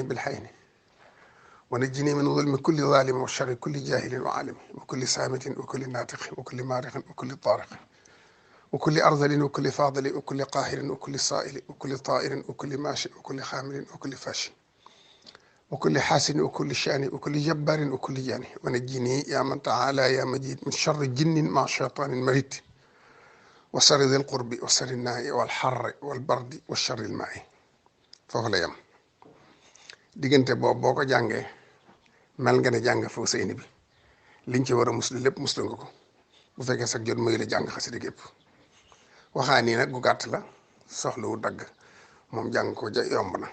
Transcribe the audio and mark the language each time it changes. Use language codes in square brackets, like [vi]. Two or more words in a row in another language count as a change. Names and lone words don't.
[ar] بالحين ونجني من ظلم كل ظالم وشر كل جاهل وعالم وكل سامت وكل ناطق وكل مارق وكل طارق وكل أرذل وكل فاضل وكل قاهر وكل صائل وكل طائر وكل ماشي وكل خامل وكل فاشي وكل حاسن وكل شان وكل جبار وكل جاني ونجني يا من تعالى يا مجيد من شر جن مع شيطان مريد وشر ذي القرب وشر الناء والحر والبرد والشر الماء. [wo] foofu la yem. diggante boobu boo ko jàngee mel nga ne jàng Fawzayni bi liñ ci war a muslu lépp muslu nga ko, bu fekkee sax jot mayu la jàng xasida gépp. waxaa nii nag gu gàtt la, soxlawu dagg, moom jàng ko ja yomb na.